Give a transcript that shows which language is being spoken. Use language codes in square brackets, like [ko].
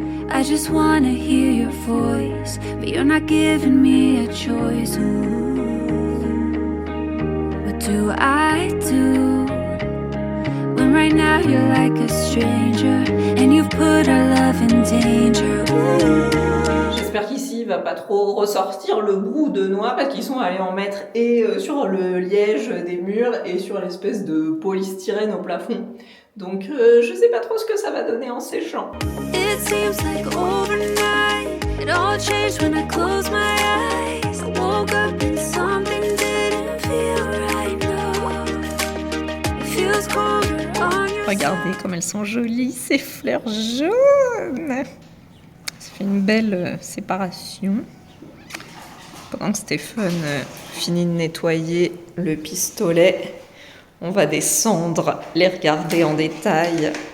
[en] I just wanna hear your voice, but you're not giving me a choice. Ooh, what do I do when right now you're like a stranger and you've put our love in danger? Ooh. [fr] J'espère qu'ici il va pas trop ressortir le brou de noix parce qu'ils sont allés en mettre et sur le liège des murs et sur l'espèce de polystyrène au plafond. Donc je sais pas trop ce que ça va donner en séchant. [en] It seems like overnight it all changed when I closed my eyes. I woke up and something didn't feel right now. It feels colder on your [fr] Regardez comme elles sont jolies ces fleurs jaunes. Ça fait une belle séparation. Pendant que Stéphane finit de nettoyer le pistolet, on va descendre, les regarder en détail.